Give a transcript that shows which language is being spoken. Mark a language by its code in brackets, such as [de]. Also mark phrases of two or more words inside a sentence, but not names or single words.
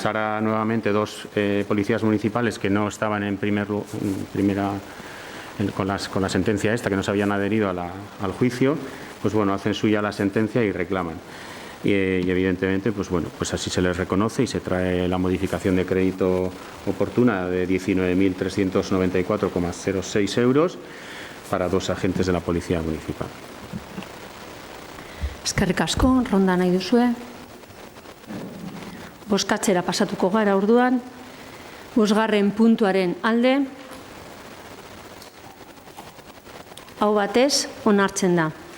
[es] Ahora nuevamente 2 policías municipales que no estaban con la sentencia esta, que no se habían adherido al juicio, pues bueno, hacen suya la sentencia y reclaman. Y evidentemente, pues bueno, pues así se les reconoce y se trae la modificación de crédito oportuna de 19.394,06 euros para 2 agentes de la Policía Municipal. [eu] Eskerrik asko, ronda nahi duzue. Bozkatzera pasatuko gara orduan. Bosgarren puntuaren alde, hau batez onartzen da.